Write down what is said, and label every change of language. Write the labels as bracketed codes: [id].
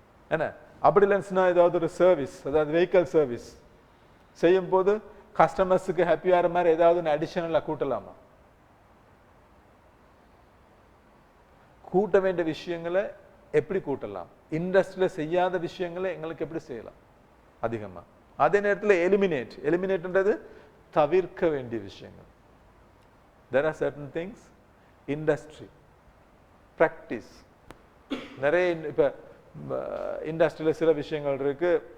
[ta] என்ன அப்படி இல்லைன்னு ஏதாவது ஒரு சர்வீஸ், அதாவது வெஹிக்கல் சர்வீஸ் செய்யும் போது கஸ்டமர்ஸுக்கு ஹாப்பியாகிற மாதிரி ஏதாவது ஒன்று அடிஷனலாக கூட்டலாமா? கூட்ட வேண்டிய விஷயங்களை எப்படி கூட்டலாம்? இண்டஸ்ட்ரியில் செய்யாத விஷயங்களை எங்களுக்கு எப்படி செய்யலாம் அதிகமாக? அதே நேரத்தில் எலிமினேட்ன்றது தவிர்க்க வேண்டிய விஷயங்கள். [en] There are certain things, industry, practice. [ta] நிறைய இப்போ இண்டஸ்ட்ரியில் சில விஷயங்கள் இருக்கு.